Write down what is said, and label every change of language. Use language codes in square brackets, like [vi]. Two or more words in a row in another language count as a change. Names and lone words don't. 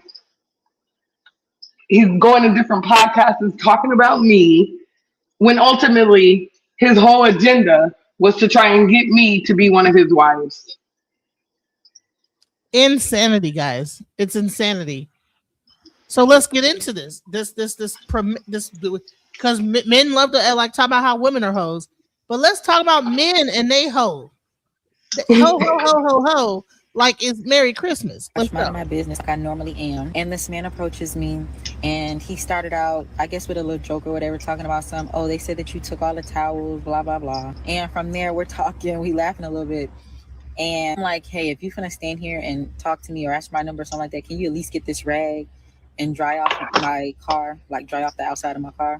[en] He's going to different podcasts talking about me, when ultimately his whole agenda was to try and get me to be one of his wives. Insanity, guys. It's insanity. So let's get into this because men love to like talk about how women are hoes, but let's talk about men and they hoe. Ho ho ho ho ho. Like it's Merry Christmas. I'm minding my business like I normally am, and this man approaches me, and he started out, I guess, with a little joke or whatever, talking about they said that you took all the towels, blah blah blah. And from there, we're talking, we laughing a little bit, and I'm like, hey, if you finna stand here and talk to me or ask my number or something like that, can you at least get this rag and dry off my car, like dry off the outside of my car?